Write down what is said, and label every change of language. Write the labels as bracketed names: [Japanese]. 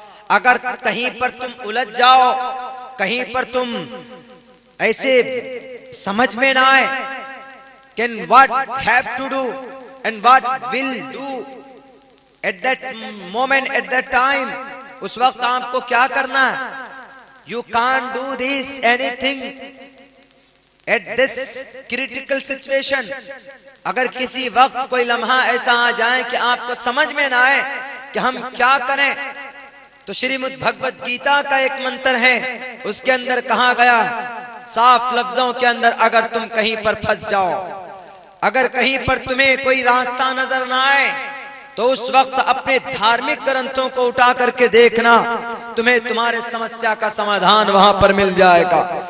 [Hindi] अगर कहीं पर तुम उलझ जाओ, कहीं पर तुम ऐसे समझ में ना आए कि [English] what have to do and what will do at that moment at that time, [Hindi] उस वक्त आपको क्या करना है। [English] You can't do this anything at this critical situation। [Hindi] अगर किसी वक्त कोई लम्हा ऐसा आ जाए कि आपको समझ में ना आए कि हम क्या करें, तो श्रीमद् भगवत गीता का एक मंत्र है, उसके अंदर कहा गया साफ लफ्जों के अंदर, अगर तुम कहीं पर फंस जाओ, अगर कहीं पर तुम्हें कोई रास्ता नजर ना आए, तो उस वक्त अपने धार्मिक ग्रंथों को उठा करके देखना, तुम्हें तुम्हारे समस्या का समाधान वहां पर मिल जाएगा।